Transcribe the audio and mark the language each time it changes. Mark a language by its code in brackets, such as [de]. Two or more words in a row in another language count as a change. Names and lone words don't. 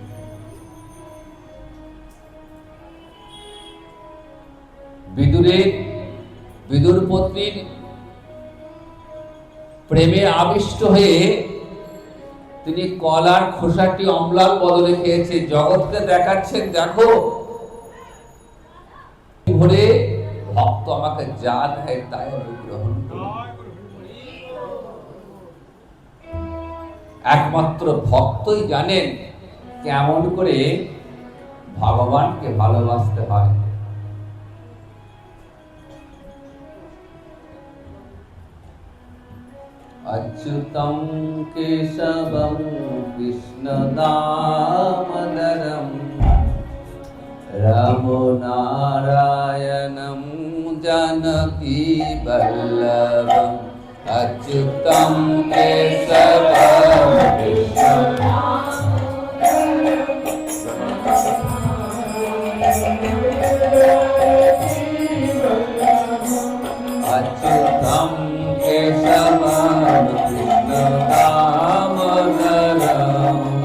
[bn] বিদুর পত্নীর প্রেমে আবিষ্ট হয়ে তিনি কলার খোসাটি অম্লার বদলে খেয়েছে, জগৎকে দেখাচ্ছেন, দেখো ভরে ভক্ত আমাকে যা দেয় তাই আমি গ্রহণ করি। একমাত্র ভক্তই জানেন কেমন করে ভগবানকে ভালোবাসতে হয়। [sa] अच्युतं केशवं कृष्णदामोदरं रामनारायणं जानकीवल्लभम् अच्युतं केशवं अच्युतं केशवं कृष्णदामोदरं